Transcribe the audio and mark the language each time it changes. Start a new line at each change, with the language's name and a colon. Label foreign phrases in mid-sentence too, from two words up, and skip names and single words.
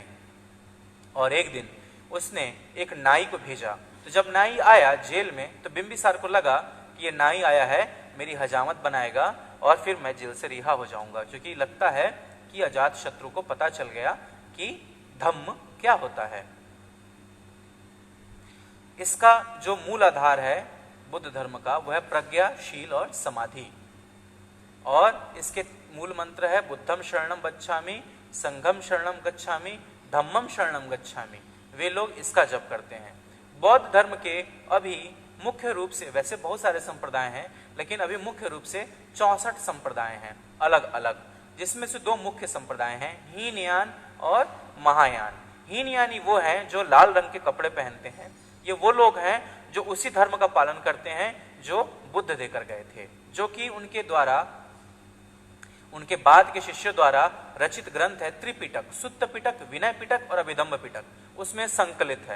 Hindi: और एक दिन उसने एक नाई को भेजा, तो जब नाई आया जेल में तो बिंबिसार को लगा कि ये नाई आया है मेरी हजामत बनाएगा और फिर मैं जेल से रिहा हो जाऊंगा, क्योंकि लगता है कि अजातशत्रु को पता चल गया कि धम्म क्या होता है। इसका जो मूल आधार है बुद्ध धर्म का वह है प्रज्ञा, शील और समाधि, और इसके मूल मंत्र है
Pali: बुद्धम शरणम गच्छामि, संघम शरणम गच्छामि, धम्मम शरणम गच्छामि।
Hindi: वे लोग इसका जप करते हैं। बौद्ध धर्म के अभी मुख्य रूप से, वैसे बहुत सारे संप्रदाय हैं, लेकिन अभी मुख्य रूप से 64 संप्रदाय हैं अलग अलग, जिसमें से 2 मुख्य संप्रदाय हैं, हीनयान और महायान। हीनयानी वो हैं जो लाल रंग के कपड़े पहनते हैं, ये वो लोग हैं जो उसी धर्म का पालन करते हैं जो बुद्ध देकर गए थे, जो कि उनके द्वारा, उनके बाद के शिष्यों द्वारा रचित ग्रंथ है त्रिपिटक, सुत्त पिटक, विनय पिटक और अभिधम्म पिटक, उसमें संकलित है।